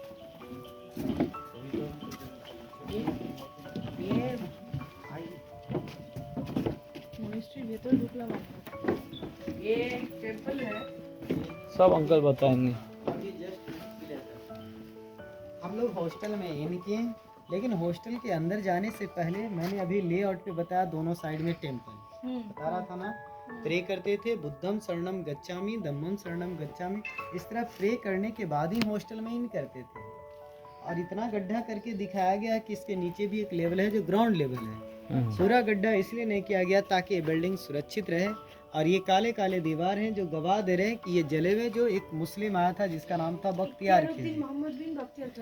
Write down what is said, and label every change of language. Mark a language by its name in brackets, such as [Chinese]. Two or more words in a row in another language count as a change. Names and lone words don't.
[Hindi] मोनेस्ट्री भीतर ढुकला ये टेंपल है। सब अंकल बताएंगे। हम लोग हॉस्टल में इन किए, लेकिन हॉस्टल के अंदर जाने से पहले मैंने अभी लेआउट पे बताया दोनों साइड में टेंपल बता रहा था ना, प्रे करते थे [Pali] बुद्धम शरणम गच्छामि धम्मम शरणम गच्छामि। [Hindi] इस तरह प्रे करने के बाद ही हॉस्टल में इन करते थे। और इतना गड्ढा करके दिखाया गया कि इसके नीचे भी एक लेवल है जो [English] ground level [Hindi] है। पूरा गड्ढा इसलिए नहीं किया गया ताकि ये बिल्डिंग सुरक्षित रहे। और ये काले काले दीवार हैं जो गवाह दे रहे हैं कि ये जले हुए जो एक मुस्लिम आया था जिसका नाम था बख्तियार खिलजी।